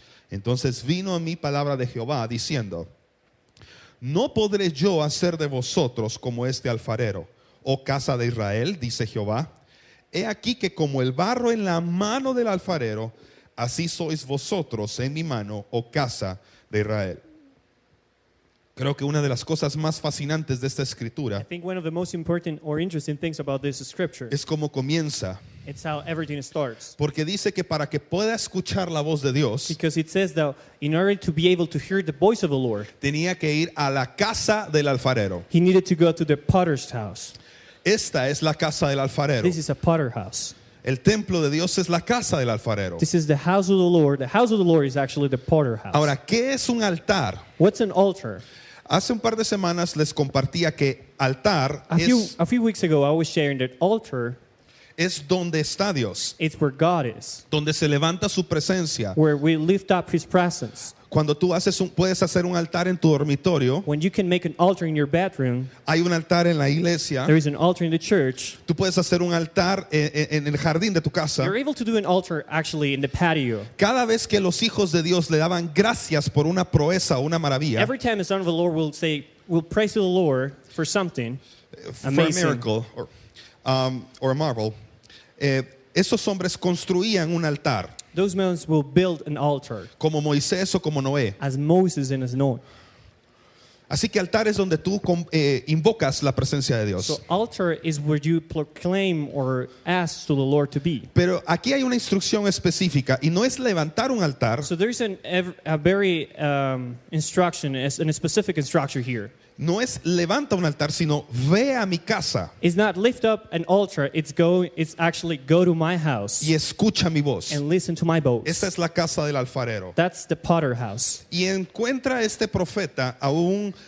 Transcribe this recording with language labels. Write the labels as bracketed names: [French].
[Spanish] Entonces vino a mí palabra de Jehová diciendo: no podré yo hacer de vosotros como este alfarero, oh casa de Israel, dice Jehová. He aquí que como el barro en la mano del alfarero, así sois vosotros en mi mano, oh casa de Israel. Creo que una de las cosas más fascinantes de esta [English] I [Spanish] escritura [English] think one of the most important or interesting things about this scripture, [Spanish] es cómo comienza. [English] it's how everything starts. [Spanish] Porque dice que para que pueda escuchar la voz de Dios, [English] Because it says that in order to be able to hear the voice of the Lord, [Spanish] tenía que ir a la casa del alfarero. [English] he needed to go to the potter's house. [Spanish] Esta es la casa del alfarero. [English] This is a potter house. [Spanish] El templo de Dios es la casa del alfarero. [English] This is the house of the Lord. The house of the Lord is actually the potter house. [Spanish] Ahora, ¿qué es un altar? [English] What's an altar? [Spanish] Hace un par de semanas les compartía que altar [English] A few weeks ago, I was sharing that altar [Spanish] es donde está Dios, [English] is where God is, [Spanish] donde se levanta su presencia. [English] where we lift up His presence. [Spanish] Cuando tú puedes hacer un altar en tu dormitorio, [English] When you can make an altar in your bedroom, [Spanish] hay un altar en la iglesia, [English] there is an altar in the church. [Spanish] tú puedes hacer un altar en el jardín de tu casa. [English] You're able to do an altar actually in the patio. [Spanish] Cada vez que los hijos de Dios le daban gracias por una proeza o una maravilla, [English] Every time the son of the Lord will praise to the Lord for something, for a amazing. miracle or a marvel, [Spanish] esos hombres construían un altar, [English] those men will build an altar, [Spanish] como Moisés o como Noé. [English] as Moses and as Noah. [Spanish] Así que altar es donde tú invocas la presencia de Dios. [English] So altar is where you proclaim or ask to the Lord to be. [Spanish] Pero aquí hay una instrucción específica y no es levantar un altar, [English] So there's a very instruction, a specific instruction here. [Spanish] no es levanta un altar, sino ve a mi casa [English] It's not lift up an altar. It's actually go to my house [Spanish] y escucha mi voz. [English] and listen to my voice. [Spanish] Esta es la casa del alfarero. [English] That's the potter house. [Spanish] Y encuentra este profeta a un